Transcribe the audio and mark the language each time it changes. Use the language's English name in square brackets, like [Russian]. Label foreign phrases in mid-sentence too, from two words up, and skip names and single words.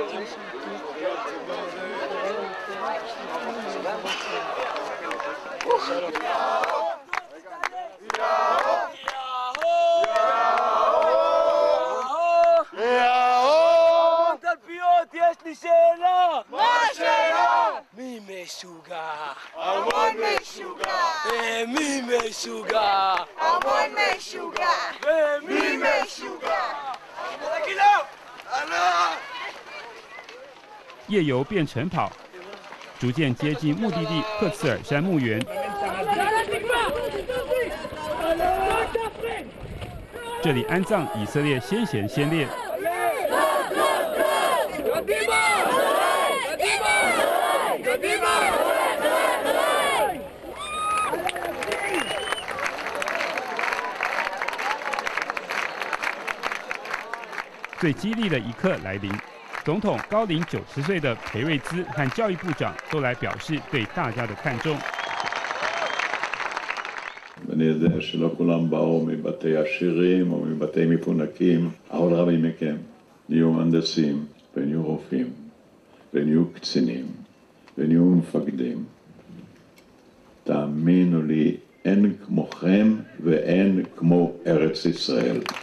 [Hebrew] תלפיות, יש לי שאלה! מה השאלה? מי משוגע? המון משוגע! מי משוגע? המון משוגע! מי משוגע? [Chinese] 夜游变晨跑，逐渐接近目的地赫茨尔山墓园。这里安葬以色列先贤先烈。最激励的一刻来临，总统高龄90岁的裴瑞兹和教育部长都来表示对大家的看重。 [Hebrew] אני יודע שלא כולם באו מבתי עשירים או מבתי מפונקים, אבל רבים מכם נהיו מהנדסים ונהיו רופאים ונהיו קצינים ונהיו מפקדים. תאמינו לי, אין כמוכם ואין כמו ארץ ישראל.